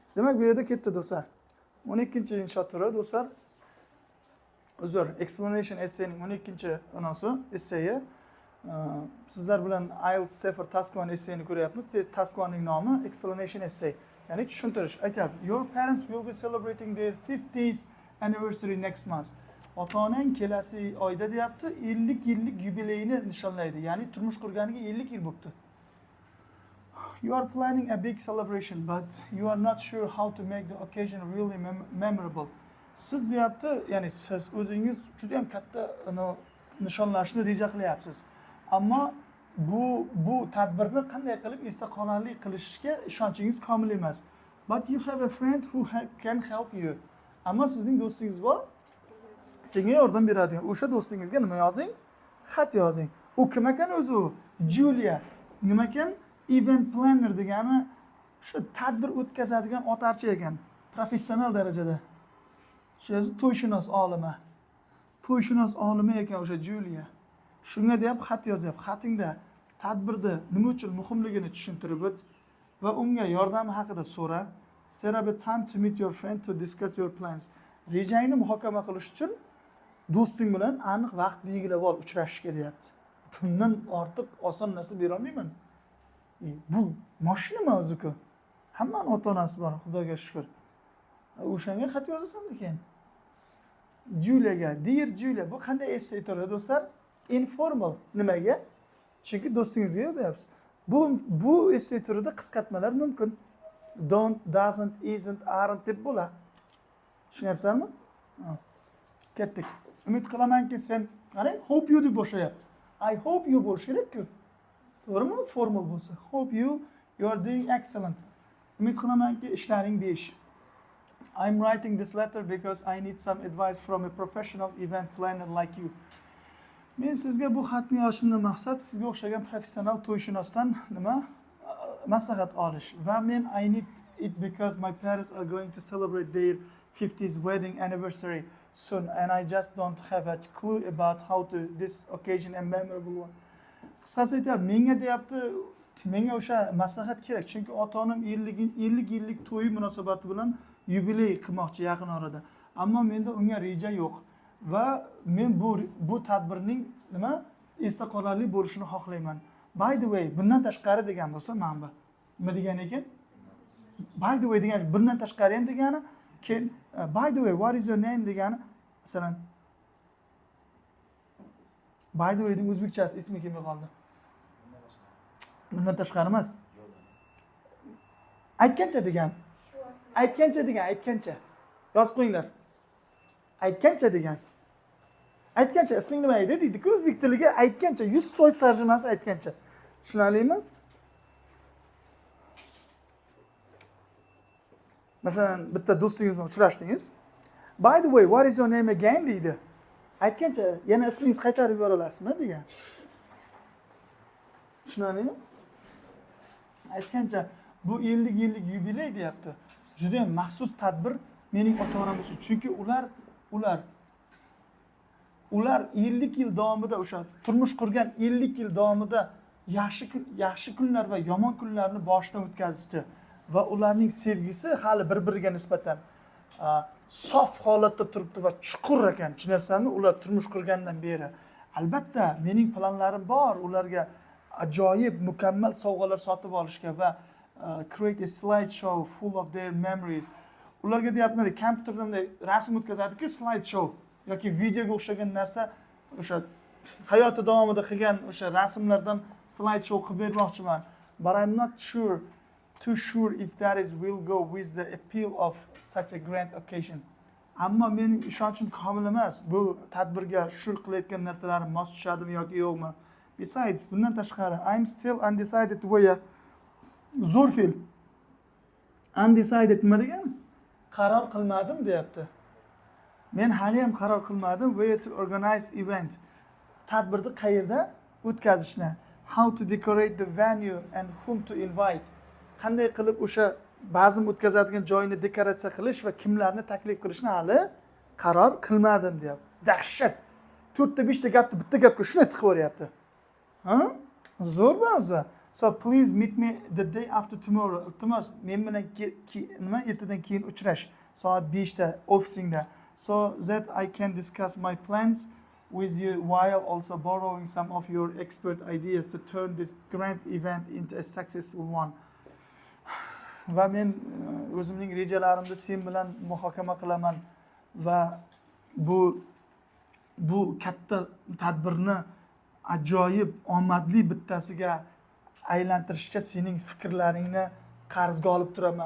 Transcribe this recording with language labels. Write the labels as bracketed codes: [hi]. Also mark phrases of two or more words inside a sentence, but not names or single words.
[uz] Demak, bu yerda ketdi do'stlar. 12-insho turi do'stlar. Uzr, [en] explanation essayning [uz] 12-inosi essayi. Sizlar bilan IELTS 0 [en] task 1 essayini [uz] ko'ryapmiz. Task 1ning nomi [en] explanation essay. [uz] Ya'ni tushuntirish. Aytyapti, [en] your parents will be celebrating their 50th anniversary next month. [uz] Ota-onang kelasi oyda deyapti, 50 yillik yubileyini nishonlaydi. Ya'ni turmush qurganiga 50 yil bo'libdi. [en] You are planning a big celebration, but you are not sure how to make the occasion really memorable. [uz] Siz deyapti, ya'ni siz o'zingiz juda ham katta nishonlashni reja qilyapsiz. Ammo bu tadbirni qanday qilib esda qolarli qilishga ishonchingiz komil emas. [en] But you have a friend who can help you. [uz] Ammo sizning do'stingiz bor, senga yordam beradi. O'sha do'stingizga nima yozing? Xat yozing. U kim ekan o'zi u? Julia. Nima ekan? [en] Event planner [uz] degani shu tadbir o'tkazadigan otarchi ekan, professional darajada. Shu to'yshunos olima. To'yshunos olima ekan o'sha Julia. Shunga deb xat yozyapti. Xatingda tadbirda nima uchun muhimligini tushuntirib o't va unga yordam haqida so'ra. [en] Set up a time to meet your friend to discuss your plans. [uz] Rejangni muhokama qilish uchun do'sting bilan aniq vaqt belgilab ol, uchrashishga deyapti. Bundan ortiq oson narsa bera olmayman. Bu mashina mavzuku. Hammaning ota-onasi bor, Xudoga shukr. O'shanga xat yozasan ekan. Juliaga, [en] dear Julia, [uz] bu qanday essay turi do'stlar? Informal. Nimaga? Chunki do'stingizga yozyapsiz. Bu essay turida qisqartmalar mumkin. [en] Don't, doesn't, isn't, aren't [uz] deb bo'ladi. Tushunyapsizmi? Ketdik. Umid qilamanki sen qarang, [en] hope you [uz] deb boshlayapti. [en] I hope you [uz] bo'lishi kerak-ku. To'g'rimi? Formal bo'lsa. [en] Hope you are doing excellent. [uz] Umid qilamanki ishlaring 5. [en] I'm writing this letter because I need some advice from a professional event planner like you. [uz] Men sizga bu xatni yozishimdan maqsad sizga o'xshagan professional to'yshunosdan nima maslahat olish. Va men [en] I need it because my parents are going to celebrate their 50th wedding anniversary soon and I just don't have a clue about how to this occasion a memorable one. [uz] Qisqasi aytyapti, menga deyapti, menga o'sha maslahat kerak, chunki ota-onam 50 yillik to'yi munosabati bilan yubiley qilmoqchi yaqin orada. Ammo menda unga reja yo'q va men bu tadbirning nima esda qolarli bo'lishini xohlayman. [en] By the way, [uz] bundan tashqari degan bo'lsa, mana bu. Nima degan ekan? [en] By the way [uz] degan, bundan tashqari ham degani, [en] by the way, what is your name [uz] degani, masalan, [en] by the way [uz] deng o'zbekchasi ismi kelmay qoldi. Bundan tashqari emas. Aytgancha degan. Aytgancha degan, aytgancha. Yozib qo'yinglar. Aytgancha degan. Aytgancha isming nima edi deydi-ku o'zbek tiliga aytgancha 100% tarjimasi aytgancha. Tushunarlimi? Masalan, bitta do'stingiz bilan uchrashdingiz. [en] By the way, what is your name again deydi. [uz] Aytgancha yana ismingizni qaytarib yubora olasizmi degan. Tushunarlimi? Aytgancha bu 50 yillik yubiley deyapti. Juda ham maxsus tadbir mening ota-onam uchun. Chunki ular 50 yil davomida o'sha turmush qurgan 50 yil davomida yaxshi kunlar va yomon kunlarni boshidan o'tkazishdi va ularning sevgisi hali bir-biriga nisbatan sof holatda turibdi va chuqur ekan. Tushunyapsizmi? Ular turmush qurgandan beri. Albatta, mening planlarim bor ularga ajoyib, mukammal sovg'alar sotib olishga va [en] create a slideshow full of their memories. [uz] Ularga deyapman, kompyuterda rasm o'tkazadi-ku, slideshow yoki videoga o'xshagan narsa, o'sha hayoti davomida qilgan o'sha rasmlardan slideshow qilib bermoqchiman. [en] But I'm not too sure if that will go with the appeal of such a grand occasion. [uz] Ammo mening ishonchim komil emas. Bu tadbirga shu qilayotgan narsalarim mos tushadimi yoki yo'qmi? Besides, bundan tashqari, [en] I'm still undecided where [uz] zo'r fe'l. Undecided nima degani? Qaror qilmadim deyapti. Men hali ham qaror qilmadim [en] where to organize event. [uz] Tadbirni qayerda o'tkazishni, [en] how to decorate the venue and whom to invite. [uz] Qanday qilib o'sha bazm o'tkazadigan joyni dekoratsiya qilish va kimlarni taklif qilishni hali qaror qilmadim deyapti. Dahshat. 4 ta 5 ta gapni bitta gapga shuni tiqib o'ryapti. Ha? Zo'rmi o'zi? [en] So please meet me the day after tomorrow. [uz] Iltimos, men bilan nima ertadan keyin uchrash. Soat 5da ofisingda. [en] So that I can discuss my plans with you while also borrowing some of your expert ideas to turn this grand event into a successful one. [uz] Va men o'zimning rejalarimni sen bilan muhokama qilaman va bu katta tadbirni ajoyib omadli bittasiga aylantirishga sening fikrlaringni qarzga olib turaman.